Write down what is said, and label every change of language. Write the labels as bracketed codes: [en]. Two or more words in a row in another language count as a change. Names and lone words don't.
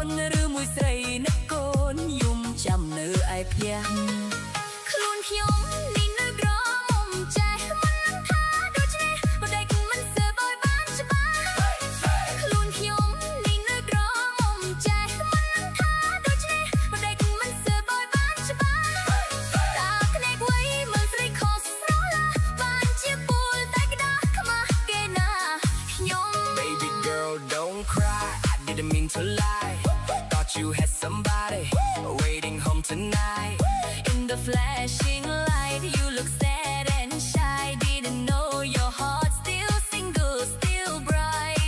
[km] ឬមួយស្រីនឹកកូនយំចាំនៅឯផ្ទះខ្លួនខ្ញុំនេះនៅក្រមុំចេះមិនថាដូច្នេះបដិកមិនសើបឲ្យបានច្បាស់ខ្លួនខ្ញុំនេះនៅក្រមុំចេះមិនថាដូច្នេះបដិកមិនសើបឲ្យបានច្បាស់តើភ្នែកវៃមើលស្រីខុសស្រឡាបានជាពូលតែក្តាស់ខ្មាស់គេណាខ្ញុំ [en] Baby girl don't cry I didn't mean to lie Thought you had somebody waiting home tonight In the flashing light, you look sad and shy. Didn't know your heart still single, still bright.